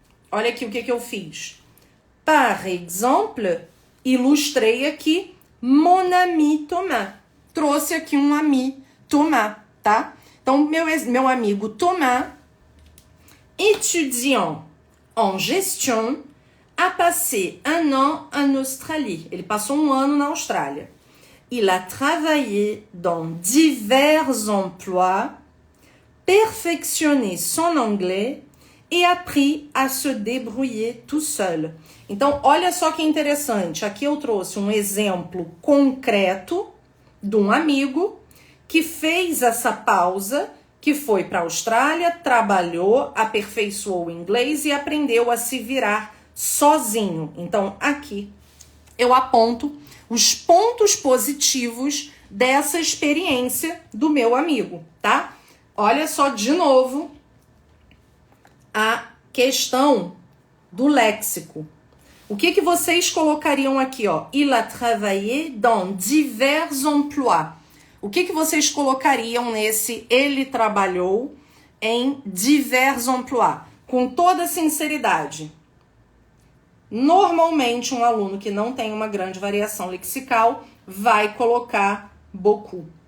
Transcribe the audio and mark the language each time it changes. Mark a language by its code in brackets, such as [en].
[pt] Olha aqui o que eu fiz. [fr] Par exemple, [pt] ilustrei aqui [fr] mon ami [pt] Thomas. Trouxe aqui um ami Thomas, tá? Então, meu amigo [fr] Thomas, étudiant en gestion, a passé un an en Australie. [pt] Ele passou um ano na Austrália. [fr] Il a travaillé dans divers emplois, perfectionné son anglais et appris à se débrouiller tout seul. [pt] Então, olha só que interessante. Aqui eu trouxe um exemplo concreto de um amigo que fez essa pausa, que foi para a Austrália, trabalhou, aperfeiçoou o inglês e aprendeu a se virar sozinho. Então, aqui eu aponto os pontos positivos dessa experiência do meu amigo, tá? Olha só de novo a questão do léxico. O que vocês colocariam aqui, ó? [fr] Il a travaillé dans divers emplois. [pt] O que vocês colocariam nesse ele trabalhou em [fr] divers emplois? [pt] Com toda sinceridade. Normalmente, um aluno que não tem uma grande variação lexical vai colocar beaucoup.